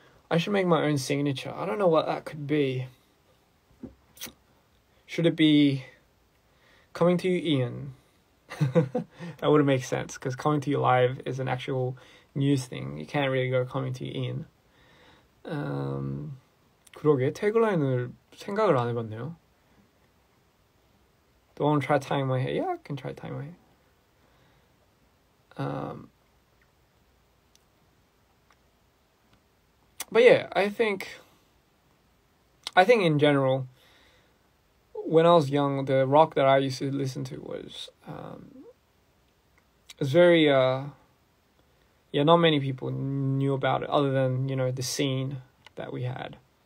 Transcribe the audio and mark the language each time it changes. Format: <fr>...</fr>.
<en>I should make my own signature. I don't know what that could be. Should it be coming to you, Ian? That wouldn't make sense, because coming to you live is an actual news thing. You can't really go coming to you, Ian.</en> <ko>그러게, 태그라인을 생각을 안 해봤네요.</ko> <en>Do I want to try tying my hair? Yeah, I can try tying my hair. But yeah, I think in general, when I was young, the rock that I used to listen to was very not many people knew about it other than, you know, the scene that we had.</en>